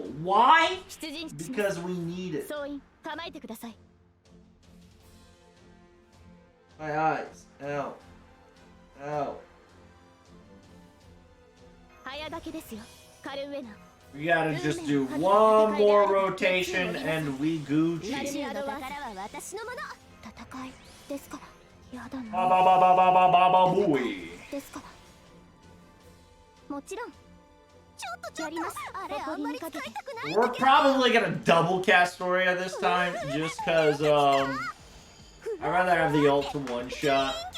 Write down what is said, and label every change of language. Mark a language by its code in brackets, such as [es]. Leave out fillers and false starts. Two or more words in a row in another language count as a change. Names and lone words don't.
[en] Why? Because we need it. My eyes. Ow. Ow. We gotta just do one more rotation and we Gucci. Ba ba ba ba ba ba ba ba booey. We're probably gonna double Castoria this time, just cause I'd rather have the ult to one shot.